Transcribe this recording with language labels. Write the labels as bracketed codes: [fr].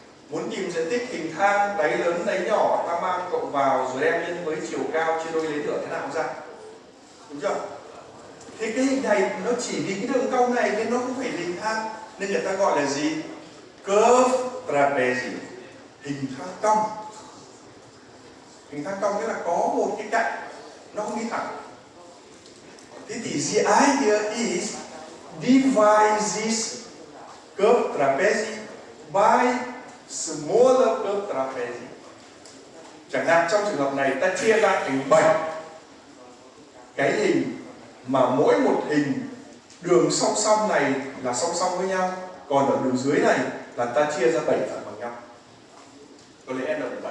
[vi] Muốn tìm diện tích hình thang đáy lớn đáy nhỏ, ta mang cộng vào rồi đem nhân với chiều cao chia đôi lấy thửa thế nào ra. Đúng chưa? Thì cái hình này nó chỉ vì cái đường cong này nên nó không phải hình thang, nên người ta gọi là gì? Curve trapeze. Hình thang cong. Hình thang cong nghĩa là có một cái cạnh nó không đi thẳng. Thế thì [en] the idea is divide this curve trapeze by smaller curve trapeze. [vi] Chẳng hạn trong trường hợp này ta chia ra thành 7 cái hình mà mỗi một hình đường song song này là song song với nhau, còn ở đường dưới này là ta chia ra 7 phần bằng nhau. Có lẽ n